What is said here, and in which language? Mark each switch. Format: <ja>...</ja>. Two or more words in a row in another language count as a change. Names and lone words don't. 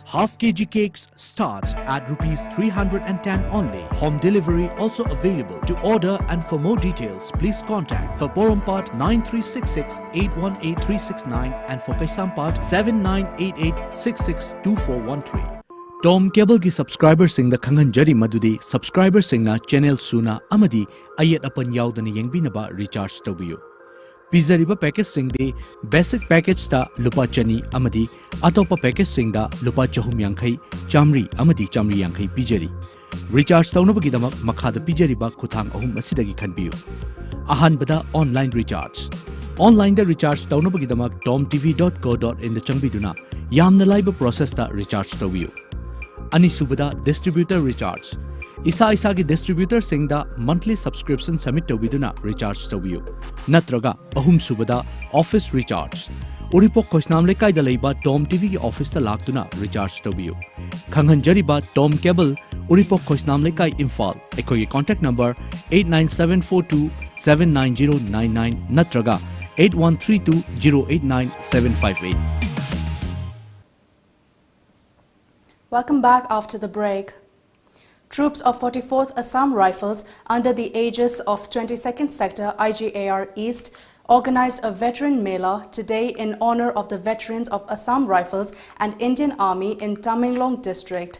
<en>Half kg cakes starts at Rs 310 only. Home delivery also available. To order and for more details, please contact for Porompat 9366 818 369 and for Kaisampat 7988662413.</en> <mni>Tom Cable ki subscriber sing the Khangan Jari Madudi subscriber sing na channel suna amadi ayat apan yaudana yengbinaba recharge tawiyo. Pizariba package sing de</mni> <en>basic package</en> <mni>sta lupa chani amadi atopa package sing da lupa chahum yankhai chamri amadi chamri yankhai pijari. Recharge taunabagi damak makhada pijariba kuthang ahum asidagi khanbiyo. Ahanbada</mni> <en>online recharge.</en> <mni>Online da recharge taunabagi damak tomtv.co.in da changbiduna yamna laiba process ta recharge tawiyo. Anisubada</mni> <en>distributor recharge.</en> <mni>Isa ki distributor singda</mni> <en>monthly subscription</en> <mni>submit tawiduna recharge tawiyo. Natraga ahum subada</mni> <en>office recharge.</en> <mni>Uripok Koisnam Lekai da leiba Tom TV ki office ta laktuna recharge tawiyo. Khanghanjariba Tom Cable Uripok Koisnam Lekai Imphal. Ekoi</mni> <en>contact number</en> <mni>89742 79099 natraga 8132 089 758.</mni> <en>Welcome back after the break. Troops of 44th Assam Rifles under the aegis of 22nd Sector IGAR East organized a veteran mela today in honor of the veterans of Assam Rifles and Indian Army in Tamenglong district.</en>